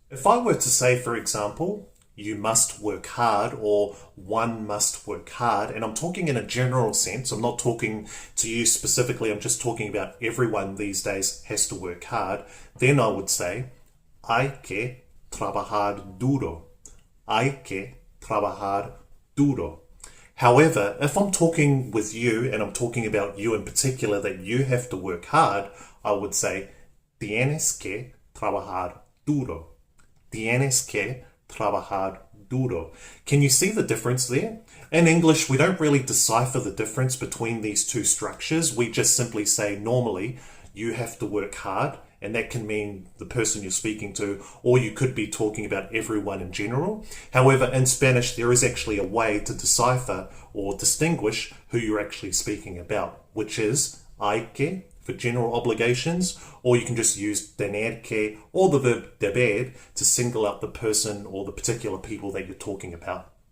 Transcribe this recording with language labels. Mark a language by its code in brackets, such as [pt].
[en] If I were to say, for example, you must work hard, or one must work hard, and I'm talking in a general sense, I'm not talking to you specifically, I'm just talking about everyone these days has to work hard, then I would say, [es] hay que trabajar duro. Hay que trabajar duro. [en] However, if I'm talking with you, and I'm talking about you in particular, that you have to work hard, I would say, [es] tienes que trabajar duro. Tienes que trabajar duro. [en] Can you see the difference there? In English, we don't really decipher the difference between these two structures. We just simply say normally, you have to work hard, and that can mean the person you're speaking to, or you could be talking about everyone in general. However, in Spanish, there is actually a way to decipher or distinguish who you're actually speaking about, which is hay que for general obligations, or you can just use tener que or the verb deber to single out the person or the particular people that you're talking about.